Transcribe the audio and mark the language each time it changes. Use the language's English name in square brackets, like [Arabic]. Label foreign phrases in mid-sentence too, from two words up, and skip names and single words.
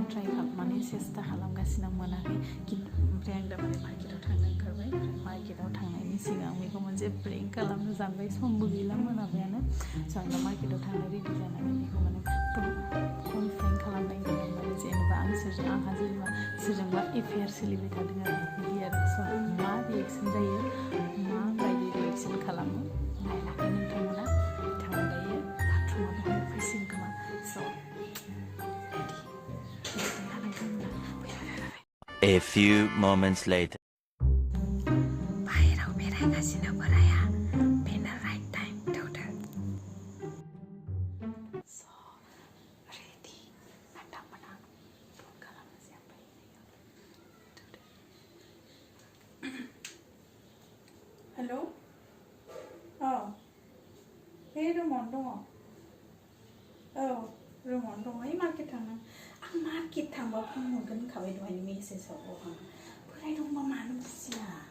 [Bodo] ट्राइ खालामनानै सेस्था खालामगासिनो मोनाखै ओमफ्राय आं दा माने मार्केटाव थांनो ओंखारबाय मार्केटाव थांनायनि सिगां बेखौ मोनसे प्रेंक खालामनो सानबाय समबो गैला मोनाबायानो स' आं दा मार्केटाव थांनो रेडि जानानै बेखौ माने [English] fun prank [Bodo] खालामनाय जादों माने जेनेबा आंहा जेनेबा सोरजोंबा एफेयार सोलिबाय थादों आरो बिदि आरो स' मा रिएक्सन जायो माबायदि रिएक्सन खालामो नायनानै नोंथांमोना बिथाङा दायो बाथरुमाव दहाय फैसिगोन खोमा स' [English] A few moments later. [Bodo] बाहेराव बेरायगासिनो बोराया बेनो [English] right time [Bodo] थौदो स' रेडि नोंथांमोना फन खालामनोसै ओमफ्राय हेलौ औ बे रुमावनो दङ औ रुमावनो दङ ओइ मार्केट थांनो आं मार्केट थांबा फन हरगोन होनखाबाय दहायनो मेसेजाव बोराय दंबा मानो बुजिया